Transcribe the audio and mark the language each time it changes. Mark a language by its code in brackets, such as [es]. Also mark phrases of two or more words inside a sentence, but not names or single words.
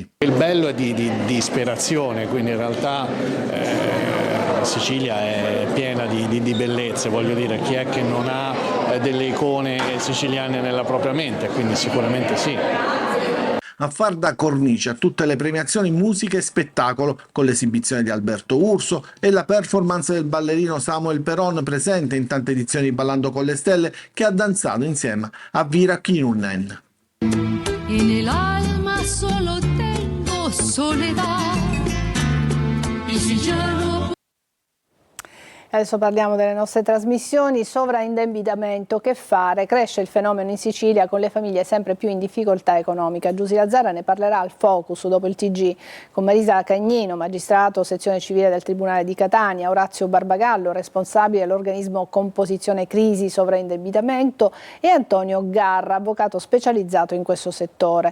[it] Il bello è di ispirazione, quindi in realtà Sicilia è piena di bellezze, voglio dire, chi è che non ha delle icone siciliane nella propria mente, quindi sicuramente sì. A far da cornice a tutte le premiazioni musica e spettacolo, con l'esibizione di Alberto Urso e la performance del ballerino Samuel Peron, presente in tante edizioni di Ballando con le Stelle, che ha danzato insieme a Vira Kinnunen. [es] En el alma solo tengo soledad y si ya no. [it] Adesso parliamo delle nostre trasmissioni. Sovraindebitamento, che fare? Cresce il fenomeno in Sicilia con le famiglie sempre più in difficoltà economica. Giusy Lazzara ne parlerà al Focus dopo il TG con Marisa Cagnino, magistrato sezione civile del Tribunale di Catania, Orazio Barbagallo, responsabile dell'organismo Composizione Crisi Sovraindebitamento, e Antonio Garra, avvocato specializzato in questo settore.